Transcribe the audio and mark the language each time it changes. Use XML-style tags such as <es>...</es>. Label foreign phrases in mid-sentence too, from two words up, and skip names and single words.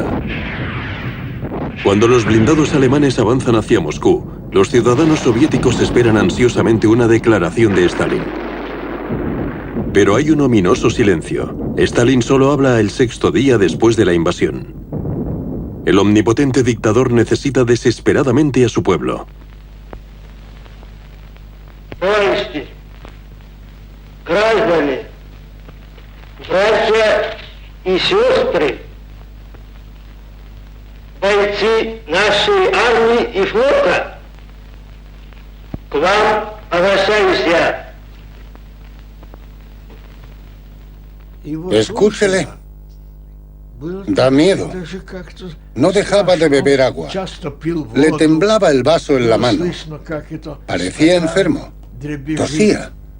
<es>Cuando los blindados alemanes avanzan hacia Moscú, los ciudadanos soviéticos esperan ansiosamente una declaración de Stalin. Pero hay un ominoso silencio. Stalin solo habla el 6º día después de la invasión. El omnipotente dictador necesita desesperadamente a su pueblo.</es> <ru>Граждане, братья и сестры, бойцы нашей армии и флота, к вам обращаюсь я.</ru> <es>Escúchele. Da miedo. No dejaba de beber agua. Le temblaba el vaso en la mano. Parecía enfermo. Tosía.</es>